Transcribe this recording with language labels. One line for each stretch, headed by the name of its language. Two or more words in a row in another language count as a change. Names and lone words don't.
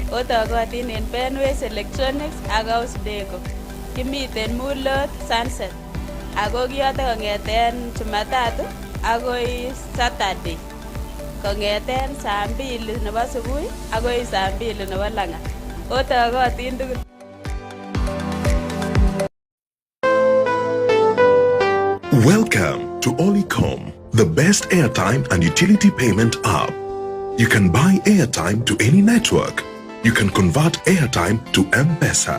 Kalenjin: Otogotin en Benways Electronics ak House Deco. Kimiten Mulot Sunset. Ako kiyote kong'eten Jumatatu agoi Saturday. Kong'eten saa 2 nebo subui agoi saa 2 nebo lang'at. Otogotin tugul.
English: Welcome to Olicom, the best airtime and utility payment app. You can buy airtime to any network. You can convert airtime to M-Pesa.